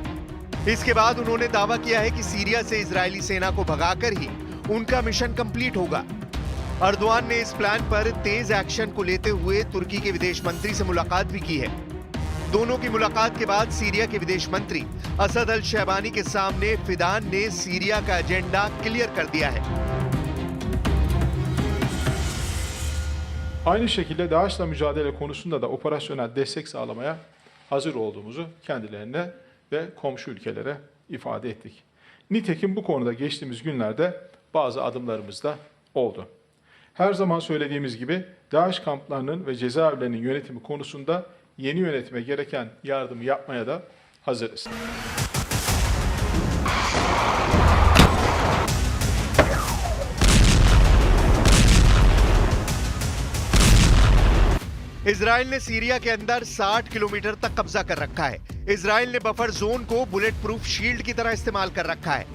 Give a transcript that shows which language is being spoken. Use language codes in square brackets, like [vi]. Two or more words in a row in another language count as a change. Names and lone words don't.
[hi] इसके बाद उन्होंने दावा किया है कि सीरिया से इजरायली सेना को भगाकर ही उनका [en] mission complete [hi] होगा। एर्दोआन ने इस प्लान पर तेज एक्शन को लेते हुए तुर्की के विदेश मंत्री से मुलाकात भी की है। दोनों की मुलाकात के बाद सीरिया के विदेश मंत्री असद अल शैबानी के सामने फिदान ने सीरिया का [en] agenda clear [hi] कर दिया है। [tr] Aynı şekilde DAEŞ'la mücadele konusunda da operasyonel destek sağlamaya hazır olduğumuzu kendilerine ve komşu ülkelere ifade ettik. Nitekim bu konuda geçtiğimiz günlerde bazı adımlarımız da oldu. Her zaman söylediğimiz gibi DAEŞ kamplarının ve cezaevlerinin yönetimi konusunda yeni yönetime gereken yardımı yapmaya da hazırız. [hi] इजराइल ने सीरिया के अंदर 60 किलोमीटर तक कब्जा कर रखा है। इजराइल ने [en] buffer zone [hi] को [en] bullet proof shield [hi] की तरह इस्तेमाल कर रखा है।